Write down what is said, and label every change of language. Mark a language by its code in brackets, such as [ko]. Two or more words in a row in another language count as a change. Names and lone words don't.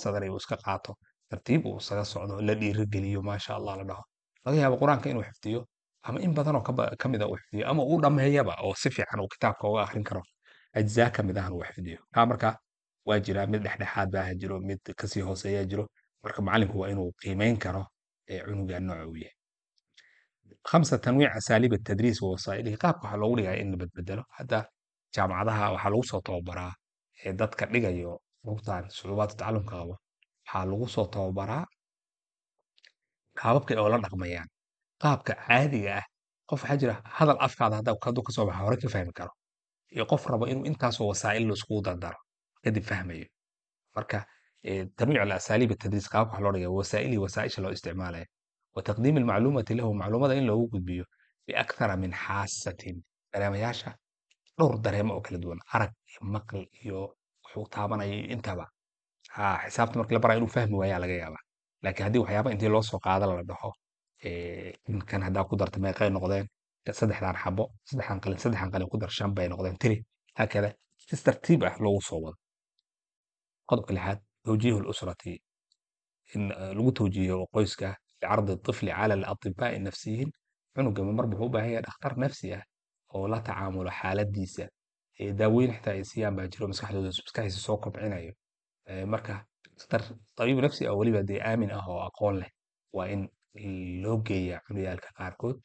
[so] sadar uu iska qaato tartiib uu isaga socdo la dhiirigeliyo [ar] ما شاء الله [so] la dhaho laga yaabo quraanka inuu xifdiyo ama in badan oo ka mid ah uu xifdiyo ama uu dhammeeyaba oo si fiican uu kitaabka uga akhrin karo ajzaa ka mid ahna uu xifdiyo kaa marka waa jiraa mid dhexdhexaad baa jiro mid kasii hooseeya jiro marka macallinku waa inuu qiimeyn karo cunuga nooca uu yahay 5 [ar] تنويع أساليب التدريس ووسائله [so] qaabka waxaa loogu dhigaa in la bedbedelo hadda jaamacadaha waxaa lagu soo tababaraa dadka dhigayo rugtan sucuubaadka tacallumka qabo waxaa lagu soo tababaraa qaababka oo la dhaqmayaan qaabka caadiga ah qof waxaa jira hadal afkaada hadduu ka soo baxa hore ka fahmi karo iyo qof rabo inuu intaasoo wasaa'il la iskugu dardaro kadib fahmayo marka [ar] تنويع الأساليب التدريس [so] qaabka wax loo dhigayo wasaa'ilii wasaa'isha loo isticmaalayo [ar] وتقديم المعلومة له [so] macluumada in loogu gudbiyo [ar] بأكثر من حاسة [so] dareemayaasha dhowr dareemo oo kala duwan arag iyo maqal iyo wuxuu taabanaya iyo intaba xisaabta markii la barayo inuu fahmi waayaa laga yaabaa laakiin haddii waxyaaba intii loo soo qaada la dhaho kan haddaa ku darta meeqay noqdeen saddexdan xabo saddexdan qalin ku dar 5 bay noqdeen tiri hakada si tartiib ah loogu soo wado qodobka 6 [ar] توجيه الأسرة [so] in lagu tawjiihiyo qoyska [ar] لعرض الطفل على الأطباء النفسيين [so] cunuga mar wuxuu u baahan yahay dhakhtar nafsi ah oo la tacaamulo xaaladiisa daawooyin xitaa ay siiyaan baa jiro maskaxdiisa soo kobcinayo. Marka dhakhtar tabiib nafsi ah oo weliba dee aamin ah oo aqoon leh waa in loo geeyaa cunugaalka qaarkood.